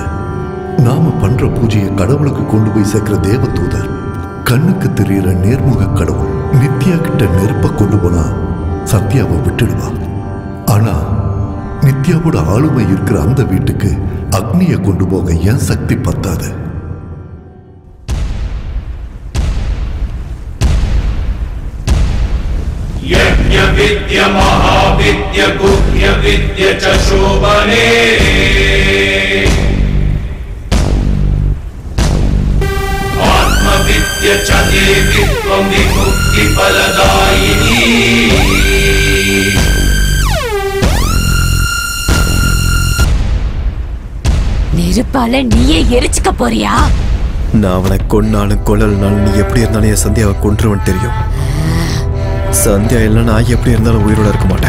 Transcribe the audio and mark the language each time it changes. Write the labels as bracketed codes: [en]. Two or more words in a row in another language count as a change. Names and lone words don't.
[ta] நாம பண்ற பூஜையை கடவுளுக்கு கொண்டு போய் சேர்க்கிற தேவதூதர், கண்ணுக்கு தெரிகிற நேர்முக கடவுள் நித்யா கிட்ட நெருப்ப கொண்டு போனா சத்யாவை விட்டுடுவா. ஆனா நித்யாவோட ஆளுமை இருக்கிற அந்த வீட்டுக்கு அக்னியை கொண்டு போக என் சக்தி பத்தாது. [sa] யஜ்ஞ विद्य महाविद्य गुह्य विद्य च शोभने आत्मविद्य च देवी त्वं विमुक्ति फलदायिनी [ta] நெருப்பால நீயே எரிச்சுக்க போறியா? நான் அவனை கொன்னாலும் கொல்லலனாலும் நீ எப்படி இருந்தாலும் என் சந்தியாவை கொன்றுவன் தெரியும். சந்தியா இல்லை நான் எப்படி இருந்தாலும் உயிரோட இருக்க மாட்டேன்.